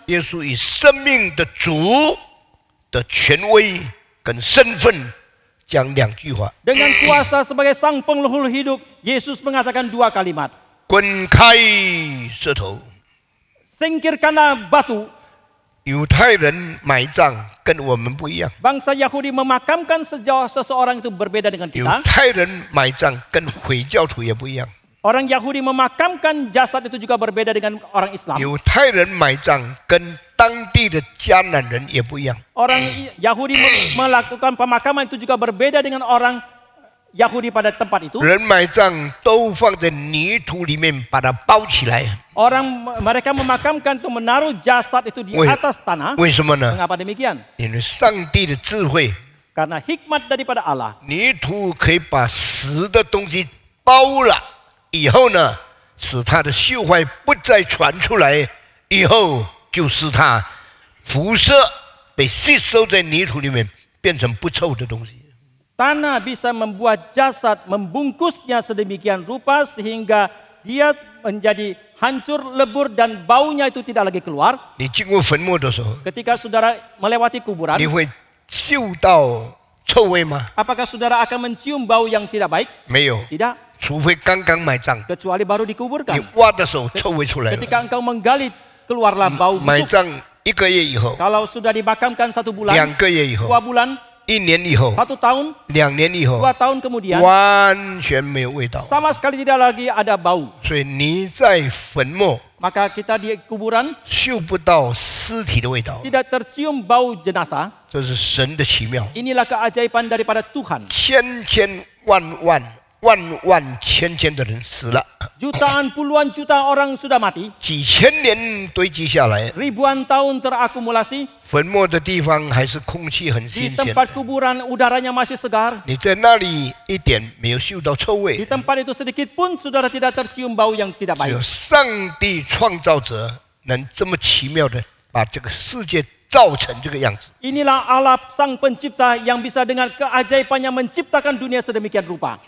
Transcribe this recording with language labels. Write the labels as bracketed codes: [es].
[zh] 耶稣以生命的主的权威跟身份讲两句话： [id] Dengan kuasa sebagai sang penghulu hidup, Yesus mengatakan dua kalimat. [zh] 滚开石头。 [id] Singkirkanlah batu. [zh] 犹太人埋葬跟我们不一样， [id] Bangsa Yahudi memakamkan seseorang itu berbeda dengan [zh] 犹 [id] kita. [zh] 太人埋葬跟回教徒也不一样， [id] Orang Yahudi memakamkan jasad itu juga berbeda dengan orang Islam. [zh] 犹太人埋葬跟当地的迦南人也不一样。 [id] Orang Yahudi melakukan pemakaman itu juga berbeda dengan orang Yahudi pada tempat itu. [zh] 人埋葬都放在泥土里面，把它包起来。 [id] Mereka memakamkan itu menaruh jasad itu di atas tanah. [zh] 为什么呢？ [id] Mengapa demikian? [zh] 因为上帝的智慧， [id] Karena hikmat daripada Allah. [zh] 泥土可以把死的东西包了，以后呢，使它的朽坏不再传出来，以后就使它辐射被吸收在泥土里面，变成不臭的东西。 [id] Tanah bisa membuat jasad, membungkusnya sedemikian rupa sehingga dia menjadi hancur, lebur dan baunya itu tidak lagi keluar. [zh] 你经过坟墓的时候， [id] Ketika saudara melewati kuburan, [zh] 你会嗅到臭味吗？ [id] apakah saudara akan mencium bau yang tidak baik? [zh] 没有， [id] Tidak, [zh] 除非刚刚埋葬， [id] kecuali baru [zh] 你 [id] dikuburkan. [zh] 挖的时候臭味出来了。 [id] Ketika engkau menggali, keluarlah bau [zh] 埋 [id] busuk. [zh] 葬1个月以后， [id] Kalau sudah dimakamkan 1 bulan, [zh] 2个月以后， [id] 2 bulan, [zh] 1年以后， [id] 1 tahun, [zh] 2年以后， [id] 2 tahun kemudian, [zh] 完全没有味道。 [id] sama sekali tidak lagi ada bau. [zh] 所以你在坟墓 [id] Maka kita di kuburan [zh] 嗅不到尸体的味道， [id] tidak tercium bau jenazah. [zh] 这是神的奇妙。 [id] Inilah keajaiban daripada Tuhan. [zh] 千千万万万万千千的人死了， [id] Jutaan puluhan juta orang sudah mati. [zh] 几千年堆积下来， [id] Ribuan tahun terakumulasi. [zh] 坟墓的地方还是空气很 [id] Di [zh] 新鲜。 [id] tempat kuburan udaranya masih segar. [zh] 你在那里一点没有嗅到臭 [id] Di [zh] 味， [id] tempat itu sedikit pun saudara tidak tercium bau yang tidak [zh] 只有 [id] baik. [zh] 上帝创造者能这么奇妙的把这个世界造成这个样子。 [id] Inilah Allah sang pencipta yang bisa dengan keajaibannya menciptakan dunia sedemikian rupa.